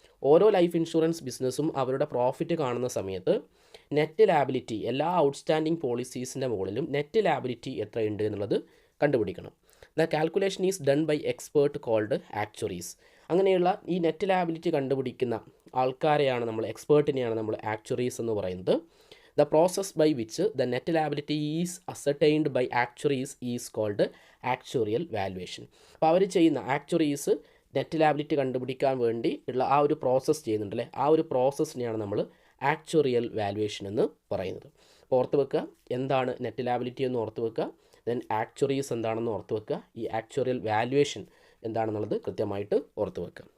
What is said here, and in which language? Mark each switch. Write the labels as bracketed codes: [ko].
[ml] ഓരോ life insurance ബിസിനസ്സും അവരുടെ പ്രോഫിറ്റ് കാണുന്ന സമയത്ത് നെറ്റ് ലാബിലിറ്റി, എല്ലാ ഔട്ട്സ്റ്റാൻഡിങ് പോളിസീസിൻ്റെ മുകളിലും നെറ്റ് ലാബിലിറ്റി എത്രയുണ്ട് എന്നുള്ളത് കണ്ടുപിടിക്കണം. [en] The calculation is done by expert called actuaries. [ml] അങ്ങനെയുള്ള ഈ നെറ്റ് ലാബിലിറ്റി കണ്ടുപിടിക്കുന്ന ആൾക്കാരെയാണ് നമ്മൾ, എക്സ്പേർട്ടിനെയാണ് നമ്മൾ ആക്ച്വറീസ് എന്ന് പറയുന്നത്. [en] The process by which the net liability is ascertained by actuaries is called actuarial valuation. [ml] അപ്പോൾ അവർ ചെയ്യുന്ന, ആക്ച്വറീസ് നെറ്റ് ലാബിലിറ്റി കണ്ടുപിടിക്കാൻ വേണ്ടി ഉള്ള ആ ഒരു പ്രോസസ്സ് ചെയ്യുന്നുണ്ടല്ലേ, ആ ഒരു പ്രോസസ്സിനെയാണ് നമ്മൾ ആക്ച്വറിയൽ വാല്യുവേഷൻ എന്ന് പറയുന്നത്. അപ്പോൾ ഓർത്ത് വെക്കുക, എന്താണ് നെറ്റ് ലാബിലിറ്റി എന്ന് ഓർത്ത് വെക്കുക. ദെൻ ആക്ച്വറീസ് എന്താണെന്ന് ഓർത്ത് വെക്കുക. ഈ ആക്ച്വറിയൽ വാല്യുവേഷൻ എന്താണെന്നുള്ളത് കൃത്യമായിട്ട് ഓർത്ത് വെക്കുക.